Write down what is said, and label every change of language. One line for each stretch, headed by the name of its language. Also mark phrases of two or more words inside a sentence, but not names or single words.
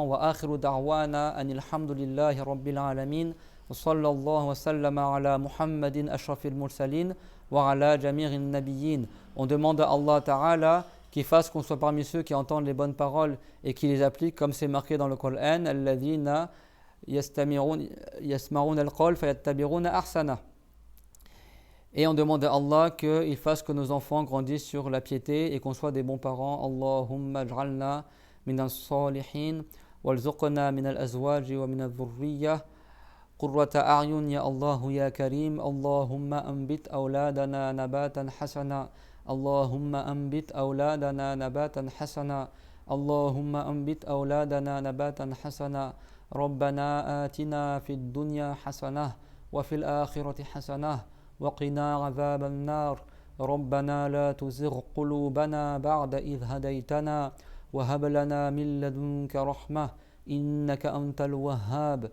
Arabic: وآخر دعوانا أن الحمد لله رب العالمين. وصلى الله وسلم على محمد أشرف المرسلين وعلى جميع النبيين.
French: On demande à Allah Ta'ala qui fasse qu'on soit parmi ceux qui entendent les bonnes paroles et qui les appliquent comme c'est marqué dans le Coran.
Arabic: الذين يستمعون القول فيتبعون أحسنه.
French: Et on demande à Allah qu'il fasse que nos enfants grandissent sur la piété et qu'on soit des bons parents.
Arabic: اللهم اجعلنا من الصالحين وارزقنا من الأزواج ومن الذرية قرة أعين يا الله يا كريم. اللهم أنبت أولادنا نباتا حسنا. اللهم أنبت أولادنا نباتا حسنا. اللهم أنبت أولادنا نباتا حسنا. ربنا آتنا في الدنيا حسنة وفي الآخرة حسنة وقنا عذاب النار. ربنا لا تزغ قلوبنا بعد إذ هديتنا وهب لنا من لدنك رحمة إنك أنت الوهاب.